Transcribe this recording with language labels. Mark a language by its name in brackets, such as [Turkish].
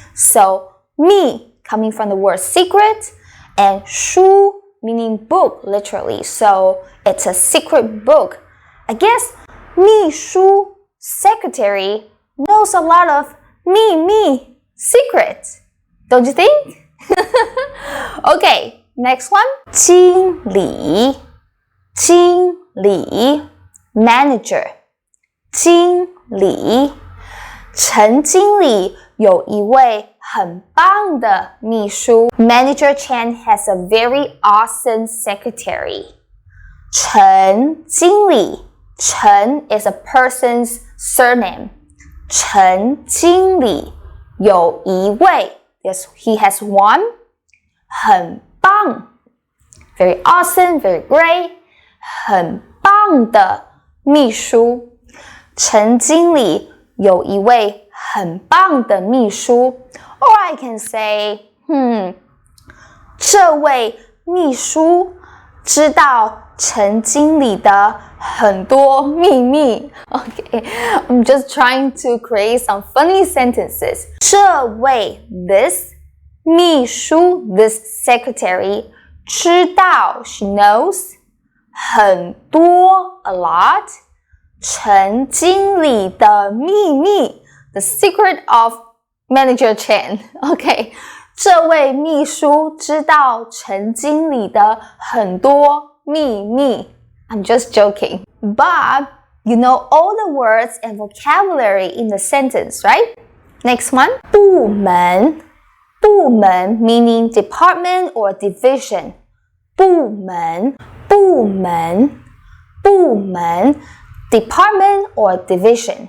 [English] So 秘 coming from the word secret and 书 meaning book literally. So it's a secret book. I guess 秘书 secretary knows a lot of 秘密 secrets. Don't you think? Okay, next one. [Chinese] 经理，经理 manager. 经理，陈经理有一位很棒的秘书。 [English] Manager Chen has a very awesome secretary. 陈经理，陈 is a person's surname. [Chinese] 陈经理有一位。 [English] Yes, he has one. 很棒 very awesome, very great. [Chinese] 很棒的秘书。陈经理有一位很棒的秘书。 [English] Or I can say, [Chinese] 这位秘书知道陈经理的很多秘密。 [English] Okay, I'm just trying to create some funny sentences. 这位 this 秘书 this secretary 知道 she knows 很多 a lot [Chinese] 陈经理的秘密 [English] the secret of Manager Chen. [Chinese] Okay, 这位秘书知道陈经理的很多秘密。 [English] I'm just joking. But you know all the words and vocabulary in the sentence, right? Next one. 部门，部门 meaning department or division. 部门，部门，部门 department or division.